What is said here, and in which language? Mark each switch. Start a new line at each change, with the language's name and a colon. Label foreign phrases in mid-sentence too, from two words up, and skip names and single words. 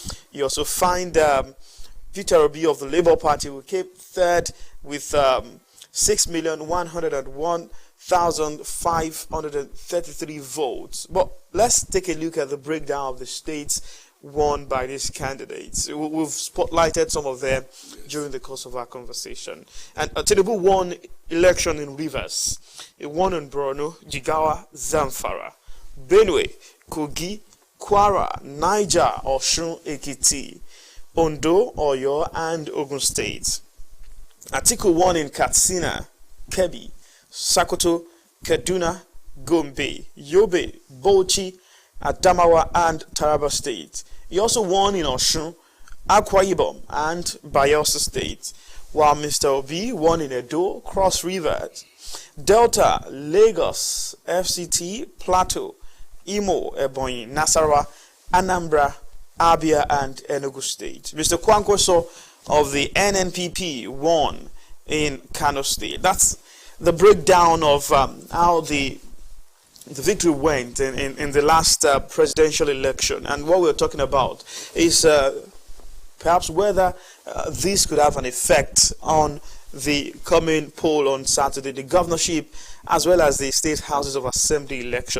English: You also find Peter Obi of the Labour Party, who came third with 6,101,533 votes. But let's take a look at the breakdown of the states won by these candidates. We've spotlighted some of them during the course of our conversation. And Tinubu won election in Rivers. He won in Borno, Jigawa, Zamfara, Benue, Kogi, Kwara, Niger, Osun, Ekiti, Ondo, Oyo, and Ogun State. Atiku won in Katsina, Kebbi, Sokoto, Kaduna, Gombe, Yobe, Bauchi, Adamawa, and Taraba State. He also won in Osun, Akwa Ibom, and Bayelsa State. while Mr. Obi won in Edo, Cross Rivers, Delta, Lagos, FCT, Plateau, Imo, Ebonyi, Nasarawa, Anambra, Abia, and Enugu State. Mr. Kwankwaso of the NNPP won in Kano State. That's the breakdown of how the victory went in the last presidential election. And what we're talking about is perhaps whether this could have an effect on the coming poll on Saturday, the governorship, as well as the state houses of assembly election.